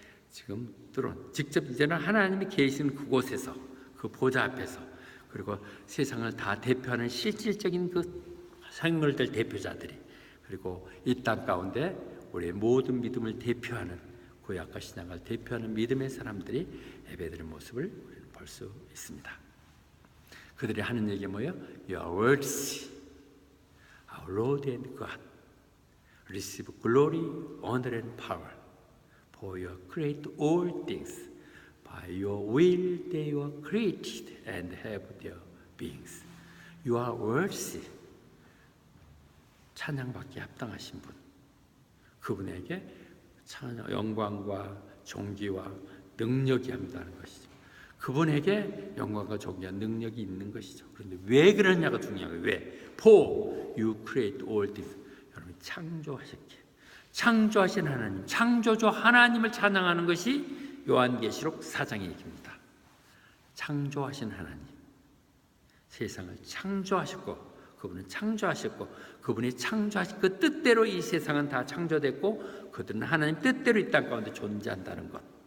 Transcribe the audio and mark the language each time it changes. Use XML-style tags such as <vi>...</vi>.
<ko>지금 직접 이제는 하나님이 계신 그곳에서, 그 보좌 앞에서, 그리고 세상을 다 대표하는 실질적인 그 생물들 대표자들이, 그리고 이 땅 가운데 우리의 모든 믿음을 대표하는, 구약과 신약을 대표하는 믿음의 사람들이 예배드리는 모습을 우리는 볼 수 있습니다. 그들이 하는 얘기가 뭐예요?</ko> <en>You are worthy, our Lord and God. Receive glory, honor and power. For you create all things. By your will they were created and have their beings. You are worthy.</en> <ko>찬양받기에 합당하신 분. 그분에게 찬양, 영광과 존귀와 능력이 합니다는 것이죠. 그분에게 영광과 존귀와 능력이 있는 것이죠. 그런데 왜 그러냐가 중요한 거예요. 왜?</ko> <en>For you create all things.</en> <ko>여러분 창조하셨기에. 창조하신 하나님, 창조주 하나님을 찬양하는 것이 요한계시록 4장의 얘기입니다. 창조하신 하나님, 세상을 창조하셨고 그분은 창조하셨고 그분이 창조하신 그 뜻대로 이 세상은 다 창조됐고 그들은 하나님 뜻대로 이 땅 가운데 존재한다는 것.</ko>